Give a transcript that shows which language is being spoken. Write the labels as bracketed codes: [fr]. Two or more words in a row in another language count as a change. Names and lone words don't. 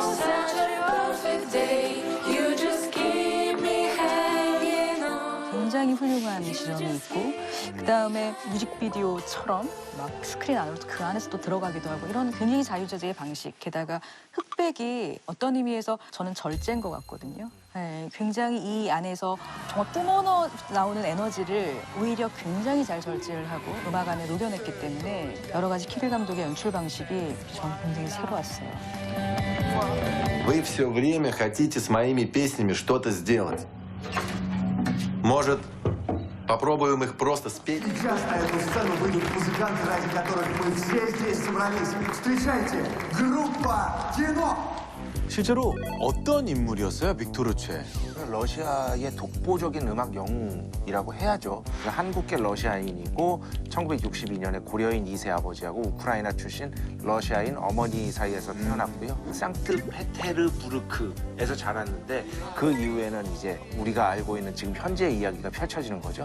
[ko] 굉장히 훌륭한 지점이 있고 그다음에 뮤직비디오처럼 막 스크린 안으로 그 안에서 또 들어가기도 하고 이런 굉장히 자유자재의 방식 게다가 흑백이 어떤 의미에서 저는 절제인 것 같거든요. 네, 굉장히 이 안에서 정말 뿜어넣어 나오는 에너지를 오히려 굉장히 잘 절제를 하고 음악 안에 녹여냈기 때문에 여러 가지 키릴 감독의 연출 방식이 저는 굉장히 새로웠어요. [ru] Вы все время хотите с моими песнями что-то сделать. Может, попробуем их просто спеть? Сейчас на эту сцену выйдут музыканты, ради которых мы все здесь собрались. Встречайте, группа «Кино». [ko] 실제로 어떤 인물이었어요, 빅토르 최? 러시아의 독보적인 음악 영웅이라고 해야죠. 한국계 러시아인이고 1962년에 고려인 2세 아버지하고 우크라이나 출신 러시아인 어머니 사이에서 태어났고요. 상트페테르부르크에서 자랐는데 그 이후에는 이제 우리가 알고 있는 지금 현재의 이야기가 펼쳐지는 거죠.